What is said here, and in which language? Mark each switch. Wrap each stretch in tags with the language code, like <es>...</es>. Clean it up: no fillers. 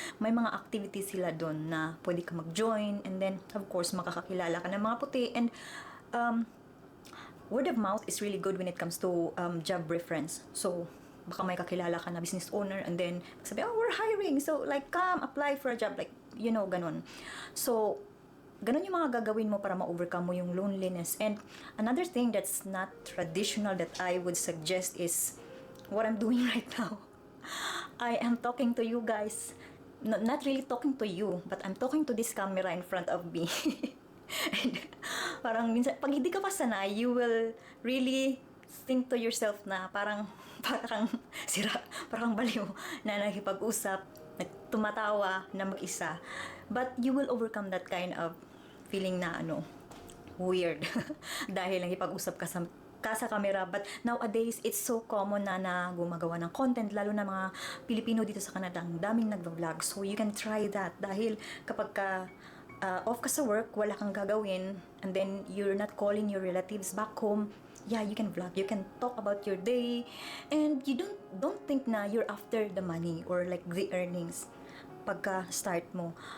<tl>May mga activities sila doon na pwede ka mag-join,</tl> <en>and then of course</en> <tl>makakakilala ka ng mga puti.</tl> <en>And word of mouth is really good when it comes to job reference. So</en> <tl>baka may kakilala ka na</tl> <en>business owner and then sabi, oh, we're hiring, so like come apply for a job, like ganun.</en> <tl>So ganun yung mga gagawin mo para ma-overcome mo yung loneliness.</tl> <en>And another thing that's not traditional that I would suggest is what I'm doing right now. I am talking to you guys. Not really talking to you, but I'm talking to this camera in front of me.</en> <tl>And parang minsan, pag hindi ka pa sanay,</tl> <en>you will really think to yourself</en> <tl>na parang sira, parang baliw na nakipag-usap, tumatawa na mag-isa.</tl> <en>But you will overcome that kind of feeling na weird.</en> <tl>Dahil nakipag-usap ka sa camera.</tl> <en>But nowadays, it's so common</en> <tl>na gumagawa ng content, lalo na mga Pilipino dito sa Canada, ang daming nagva-vlog.</tl> <en>So you can try that</en> <tl>dahil kapag off ka sa work, wala kang gagawin,</tl> <en>and then you're not calling your relatives back home, yeah, you can vlog, you can talk about your day, and you don't think na you're after the money or like the earnings pagka start mo.</en>